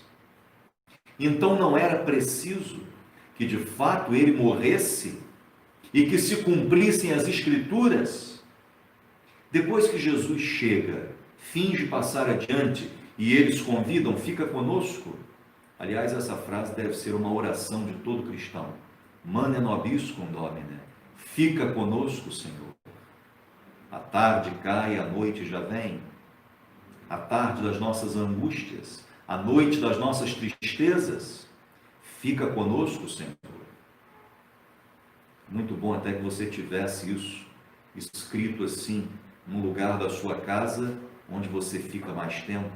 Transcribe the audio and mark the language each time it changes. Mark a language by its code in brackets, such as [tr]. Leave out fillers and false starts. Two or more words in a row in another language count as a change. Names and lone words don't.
[pt] Então não era preciso que de fato ele morresse e que se cumprissem as Escrituras? Depois que Jesus chega, finge passar adiante e eles convidam: fica conosco. Aliás, essa frase deve ser uma oração de todo cristão. [la] Mane nobiscum Domine. [pt] Fica conosco, Senhor. A tarde cai, a noite já vem. A tarde das nossas angústias, a noite das nossas tristezas. Fica conosco, Senhor. Muito bom até que você tivesse isso escrito assim, num lugar da sua casa, onde você fica mais tempo.